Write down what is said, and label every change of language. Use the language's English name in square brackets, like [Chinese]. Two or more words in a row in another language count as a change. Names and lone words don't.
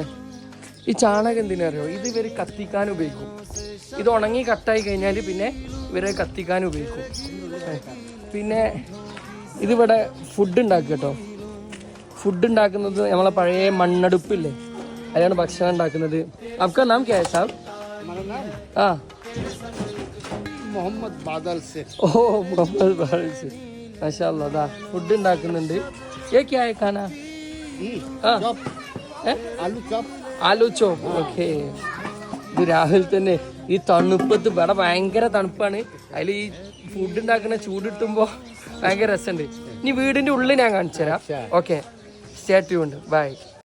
[Malayalam] ഈ ചാണകം എന്തിനറിയോ, ഇത് ഇവർ കത്തിക്കാൻ ഉപയോഗിക്കും. ഇത് ഉണങ്ങി കട്ടായി കഴിഞ്ഞാൽ പിന്നെ ഇവരെ കത്തിക്കാൻ ഉപയോഗിക്കും. പിന്നെ ഇതിവിടെ ഫുഡ് ഉണ്ടാക്കുക കേട്ടോ. ഫുഡ് ഉണ്ടാക്കുന്നത് നമ്മളെ പഴയ മണ്ണടുപ്പില്ലേ, അതിലാണ് ഭക്ഷണം ഉണ്ടാക്കുന്നത്. [Hindi] आपका नाम क्या है साहब? हाँ, मोहम्मद बादल से. [Malayalam] ഓ മുഹമ്മദ് ബാദൽ से. [Arabic] ما شاء الله. [Malayalam] ദാ ഫുഡ് ഉണ്ടാക്കുന്നുണ്ട്. [Hindi] ये क्या है खाना? आलू चॉप. [Malayalam] ആലു ചോപ്പ്. ഓക്കെ. ഇത് രാവിലെ തന്നെ ഈ തണുപ്പത്ത്, ഇവിടെ ഭയങ്കര തണുപ്പാണ്. അതിൽ ഈ ഫുഡ് ഉണ്ടാക്കുന്ന ചൂട് കിട്ടുമ്പോൾ ഭയങ്കര രസമുണ്ട്. ഇനി വീടിൻ്റെ ഉള്ളിൽ ഞാൻ കാണിച്ചു തരാം. ഓക്കെ, [English] stay tuned. bye.